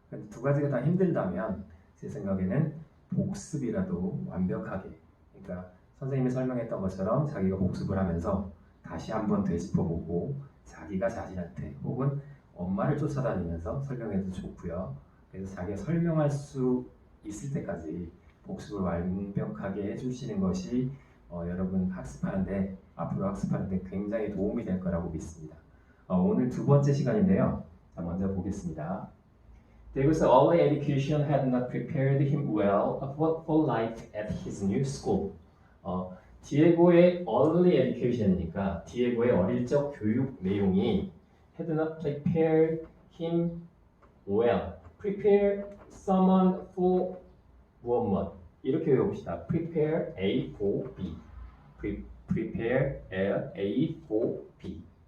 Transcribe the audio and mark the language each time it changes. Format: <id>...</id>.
<ko>두 가지가 다 힘들다면 제 생각에는 복습이라도 완벽하게, 그러니까 선생님이 설명했던 것처럼 자기가 복습을 하면서 다시 한번 되짚어보고 자기가 자신한테 혹은 엄마를 쫓아다니면서 설명해도 좋고요. 그래서 자기가 설명할 수 있을 때까지 복습을 완벽하게 해주시는 것이 여러분 학습하는데, 앞으로 학습하는데 굉장히 도움이 될 거라고 믿습니다. 오늘 두 번째 시간인데요. 자, 먼저 보겠습니다.</ko> <en>David's early education had not prepared him well for life at his new school.</en> <ko>디에고의</ko> <en>early education</en> <ko>이니까 디에고의 어릴 적 교육 내용이</ko> <en>had not prepared him well. prepare someone for</en> <ko>무엇 이렇게 외웁시다.</ko> <en>prepare A for B. prepare A for B.</en>